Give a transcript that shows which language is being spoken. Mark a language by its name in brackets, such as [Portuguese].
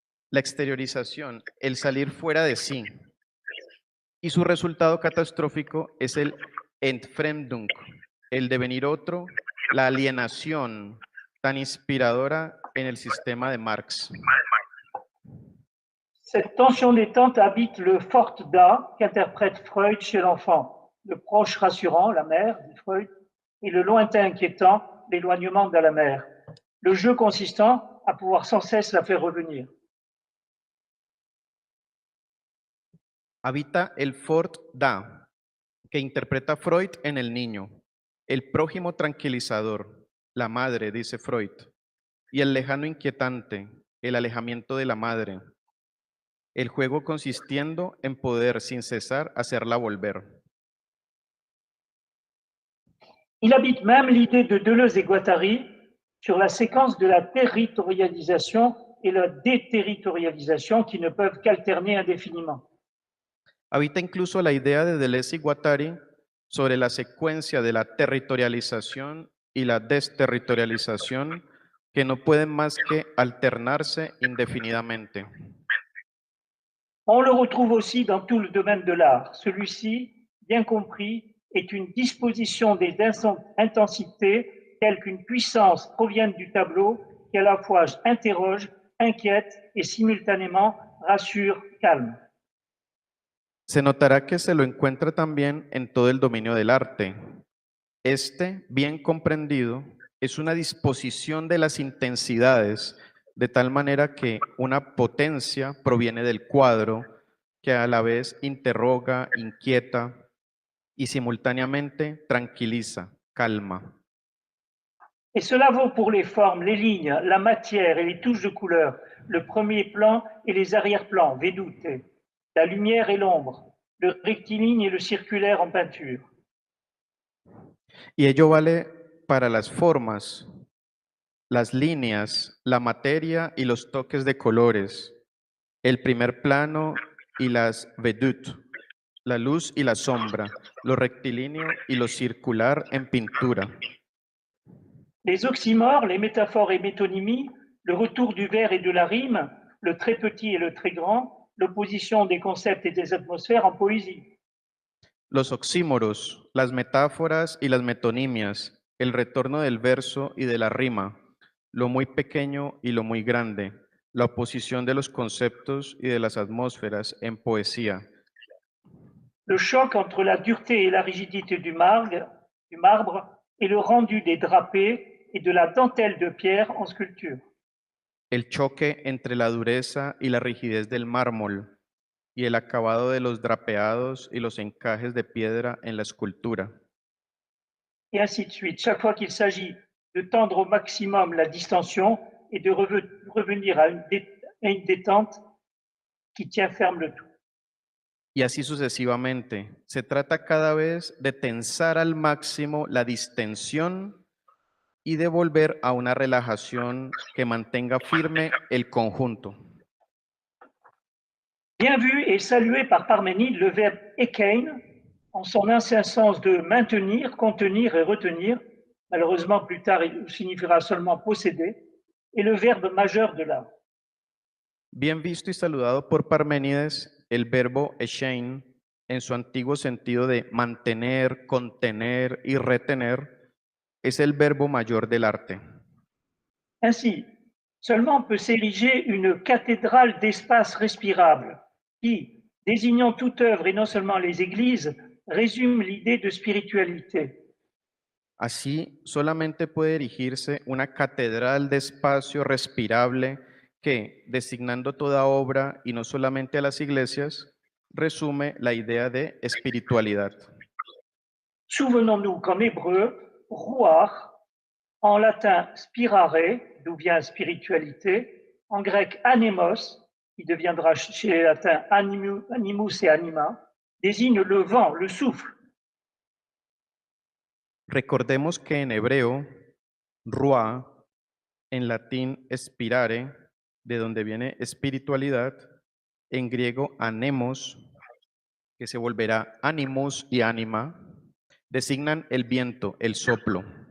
[Spanish] La exteriorización, el salir fuera de sí. Y su resultado catastrófico es el Entfremdung, el devenir otro, la alienación tan inspiradora en el sistema de Marx. [French] Cette tension détente habite le fort da qu'interprète Freud chez l'enfant, le proche rassurant, la mère, dit Freud, et le lointain inquiétant, l'éloignement de la mère, le jeu consistant à pouvoir sans cesse la faire revenir. [Spanish] Habita el Fort da, que interpreta Freud en el niño, el prójimo tranquilizador, la madre, dice Freud, y el lejano inquietante, el alejamiento de la madre, el juego consistiendo en poder sin cesar hacerla volver. [French] Il habite même l'idée de Deleuze et Guattari sur la séquence de la territorialisation et la déterritorialisation qui ne peuvent qu'alterner indéfiniment. [Spanish] Habita incluso la idea de Deleuze y Guattari sobre la secuencia de la territorialización y la desterritorialización que no pueden más que alternarse indefinidamente. [French] On le retrouve aussi dans tout le domaine de l'art. Celui-ci, bien compris, est une disposition des intensités telle qu'une puissance provienne du tableau qui à la fois interroge, inquiète et simultanément rassure, calme. [Spanish] Se notará que se lo encuentra también en todo el dominio del arte. Este, bien comprendido, es una disposición de las intensidades de tal manera que una potencia proviene del cuadro que a la vez interroga, inquieta y simultáneamente tranquiliza, calma. [French] Et cela vaut pour les formes, les lignes, la matière et les touches de couleur, le premier plan et les arrière-plans, vedute, la lumière et l'ombre, le rectiligne et le circulaire en peinture. [Spanish] Y ello vale para las formas, las líneas, la materia y los toques de colores, el primer plano y las vedute, la luz y la sombra, lo rectilíneo y lo circular en pintura. [French] Les oxymores, les métaphores et métonymies, le retour du vers et de la rime, le très petit et le très grand, l'opposition des concepts et des atmosphères en poésie. [Spanish] Los oxímoros, las metáforas y las metonimias, el retorno del verso y de la rima, lo muy pequeño y lo muy grande, la oposición de los conceptos y de las atmósferas en poesía. [French] Le choc entre la dureté et la rigidité du marbre et le rendu des drapés et de la dentelle de pierre en sculpture. [Spanish] El choque entre la dureza y la rigidez del mármol y el acabado de los drapeados y los encajes de piedra en la escultura. [French] Et ainsi de suite. Chaque fois qu'il s'agit de tendre au maximum la distension et de revenir à une détente qui tient ferme le tout. [Spanish] Y así sucesivamente. Se trata cada vez de tensar al máximo la distensión y de volver a una relajación que mantenga firme el conjunto. [French] Bien vu et salué par Parménide, le verbe ekein, en son ancien sens de maintenir, contenir et retenir, malheureusement plus tard il signifiera seulement posséder, est le verbe majeur de l'art. [Spanish] Bien visto y saludado por Parménides, el verbo echein, en su antiguo sentido de mantener, contener y retener, es el verbo mayor del arte. [French] Ainsi, seulement peut s'ériger une cathédrale d'espace respirable qui, désignant toute œuvre et non seulement les églises, résume l'idée de spiritualité. [Spanish] Así, solamente puede erigirse una catedral de espacio respirable que, designando toda obra y no solamente a las iglesias, resume la idea de espiritualidad. [French] Souvenons-nous qu'en hébreu, ruach, en latin spirare, d'où vient spiritualité, en grec anemos, qui deviendra chez les latins animus et anima, désigne le vent, le souffle. [Spanish] Recordemos que en hebreo, ruah, en latín spirare, de donde viene espiritualidad, en griego anemos, que se volverá animus y anima, designan el viento, el soplo.